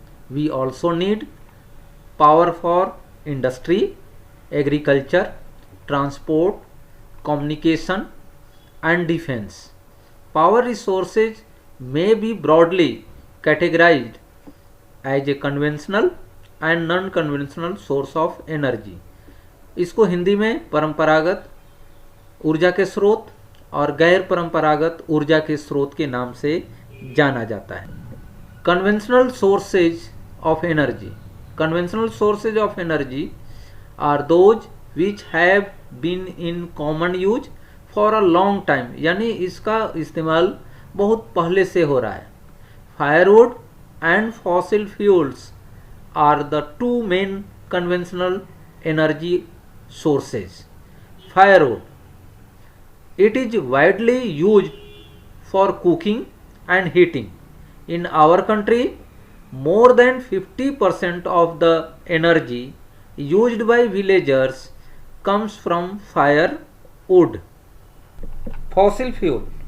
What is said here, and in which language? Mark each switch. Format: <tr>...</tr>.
<en>We also need power for industry, agriculture, transport, communication, and defense. Power resources may be broadly categorized as a conventional and non-conventional source of energy.</en> <hi>इसको हिंदी में परंपरागत ऊर्जा के स्रोत और गैर परंपरागत ऊर्जा के स्रोत के नाम से जाना जाता है.</hi> <en>Conventional sources of energy. Conventional sources of energy are those which have been in common use for a long time.</en> <hi>यानी इसका इस्तेमाल बहुत पहले से हो रहा है.</hi> <en>Firewood and fossil fuels are the two main conventional energy sources. Firewood. It is widely used for cooking and heating. In our country, more than 50% of the energy used by villagers comes from firewood. Fossil fuel.</en>